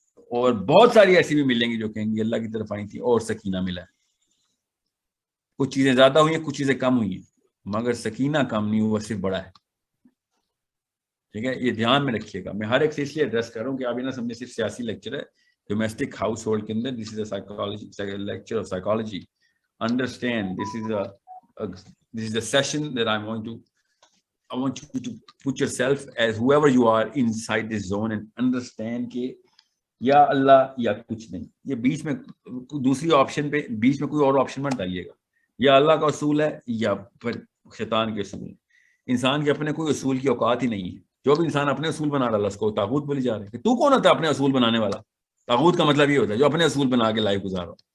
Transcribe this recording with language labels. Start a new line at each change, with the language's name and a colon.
Urdu: اور بہت ساری ایسی بھی ملیں گی جو کہیں گی اللہ کی طرف آئی تھی اور سکینہ ملا ہے. کچھ چیزیں زیادہ ہوئی ہیں, کچھ چیزیں کم ہوئی ہیں, مگر سکینہ کم نہیں ہوا, صرف بڑا ہے. ٹھیک ہے, یہ دھیان میں رکھیے گا. میں ہر ایک سے اس لیے ایڈریس کر رہا ہوں کہ آپ یہ نہ سمجھے صرف سیاسی لیکچر ہے, ڈومیسٹک ہاؤس ہولڈ کے اندر.
English: This is a psychology, lecture of psychology. Understand, this is a session that I want you to put yourself as whoever you are inside this zone and understand
Urdu: کہ یا اللہ یا کچھ نہیں. یہ بیچ میں دوسری آپشن پہ بیچ میں کوئی اور آپشن مت ڈالیے گا. یا اللہ کا اصول ہے یا پھر شیطان کے اصول. انسان کے اپنے کوئی اصول کی اوقات ہی نہیں ہے. جو بھی انسان اپنے اصول بنا ڈالا اس کو طاغوت بولی جا رہے ہیں. کہ تو کون ہوتا ہے اپنے اصول بنانے والا؟ طاغوت کا مطلب یہ ہوتا ہے جو اپنے اصول بنا کے لائف گزار رہا.